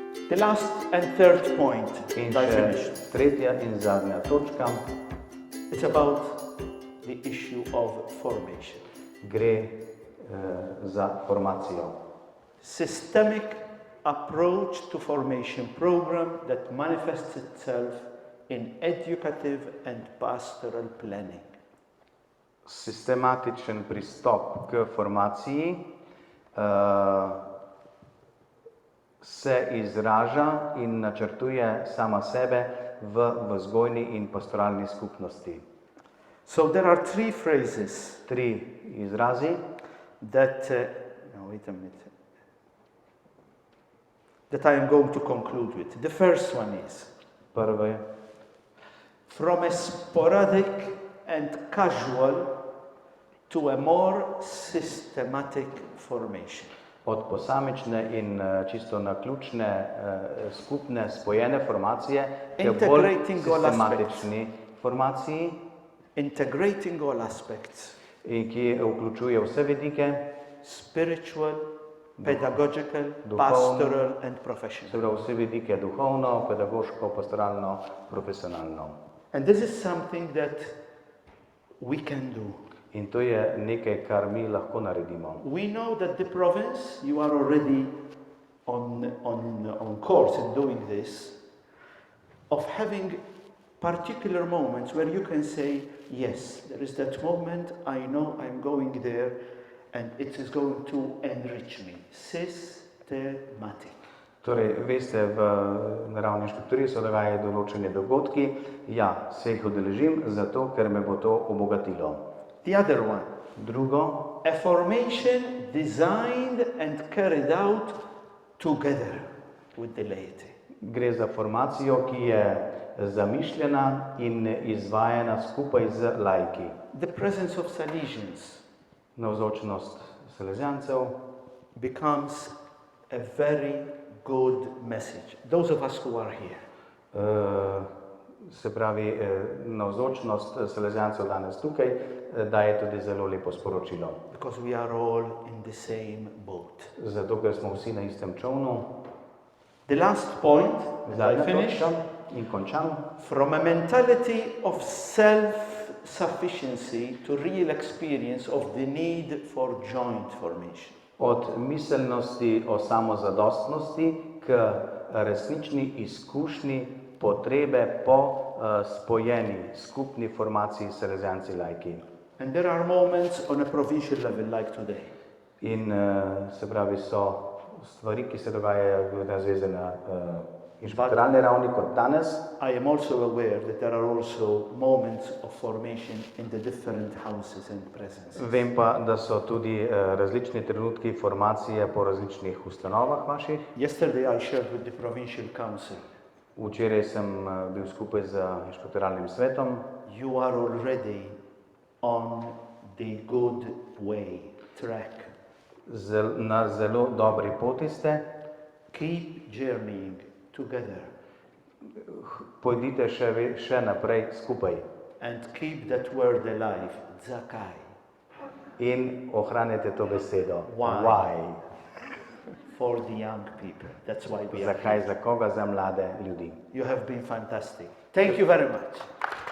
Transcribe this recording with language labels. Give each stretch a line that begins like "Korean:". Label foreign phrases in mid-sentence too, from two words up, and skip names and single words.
English: The last and third point, In I še finished.
Slovenian: tretja in zadnja točka
English: It's about the issue of formation.
Slovenian: gre za formacijo.
English: Systemic approach to formation program that manifests itself in educative and pastoral planning.
Slovenian: Sistematičen pristop k formaciji se izraža in načrtuje sama sebe v vzgojni in pastoralni skupnosti.
English: So there are three phrases
Slovenian: Tri izrazi,
English: that, that I am going to conclude with. The first one is,
Slovenian: prvi,
English: from a sporadic and casual to a more systematic formation.
Slovenian: od posamične in čisto naključne, skupne, spojene formacije k bolj
English: Integrating all
Slovenian: sistematični formaciji,
English: Integrating all aspects,
Slovenian: in ki vključuje vse vidike,
English: spiritual, pedagogical,
Slovenian: Duhovno.
English: pastoral and professional.
Slovenian: se pravi vse vidike duhovno, pedagoško, pastoralno, profesionalno.
English: And this is something that we can do.
Slovenian: In to je nekaj, kar mi lahko naredimo.
English: We know that the province, you are already on course in doing this, of having particular moments where you can say, yes, there is that moment, I know I'm going there and it is going to enrich me. Systematic.
Slovenian: Torej, veste, v naravni strukturi se dogajajo določeni dogodki. Ja, se jih udeležim, zato ker me bo to obogatilo.
English: The other one,
Slovenian: Drugo,
English: a formation designed and carried out together with the laity.
Slovenian: gre za formacijo, ki je zamišljena in izvajana skupaj z laiki.
English: The presence of Salesians
Slovenian: Navzočnost Salezijancev
English: becomes a very good message. Those of us who are here.
Slovenian: Se pravi, navzočnost Salezijancev danes tukaj daje tudi zelo lepo sporočilo.
English: Because we are all in the same boat.
Slovenian: Zato, ker smo vsi na istem čovnu.
English: The last point, as I
Slovenian: Zadnja
English: finish,
Slovenian: točka in končam.
English: from a mentality of self-sufficiency to real experience of the need for joint formation.
Slovenian: Od miselnosti o samozadostnosti k resnični izkušnji potrebe po spojeni skupni formaciji Salezijanci laiki.
English: And there are moments on a provincial level like today.
Slovenian: In se pravi, so stvari, ki se dogajajo razveze na inšpektoralni ravni kot danes.
English: I am also aware that there are also moments of formation in the different houses and presences.
Slovenian: Vem pa, da so tudi različni trenutki formacije po različnih ustanovah vaših.
English: Yesterday I shared with the provincial council.
Slovenian: Včeraj sem bil skupaj z inšpektoralnim svetom.
English: You are already on the good way, track.
Slovenian: Na zelo dobri poti ste.
English: Keep journeying together
Slovenian: Pojdite še naprej skupaj
English: and keep that word alive,
Slovenian: Zakai. in ohranite to besedo.
English: Why? Why? For the young people. That's why we are
Slovenian: Zakaj,
English: here.
Slovenian: za koga, za mlade ljudi.
English: You have been fantastic. Thank you very much.